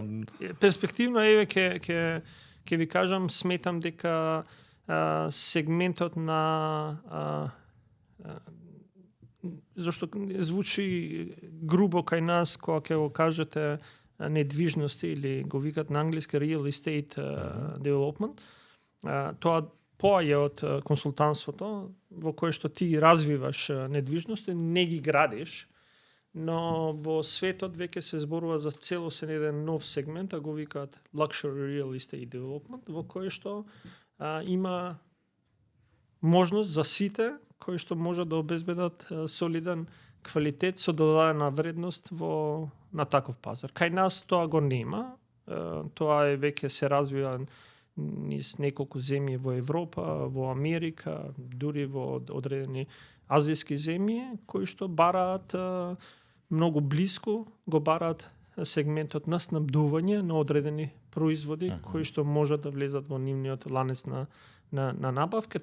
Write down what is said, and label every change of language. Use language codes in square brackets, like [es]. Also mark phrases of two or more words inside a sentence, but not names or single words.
[mk] Перспективно ќе ви кажам, сметам дека сегментот на зашто звучи грубо кај нас кога ќе го кажете недвижности или го викат на англиски [en] real estate development, [mk] тоа поаѓа од консултантството во кое што ти развиваш недвижности, не ги градиш, но во светот веќе се зборува за целосен еден нов сегмент, а го викаат [en] luxury real estate development, [mk] во кој што има можност за сите кои што може да обезбедат солиден квалитет со додадена вредност на таков пазар. Кај нас тоа го нема. Тоа е веќе се развива низ неколку земји во Европа, во Америка, дури во одредени азијски земји кои што бараат многу блиску, го бараат сегментот на снабдување на одредени производи кои што можат да влезат во нивниот ланец на набавка.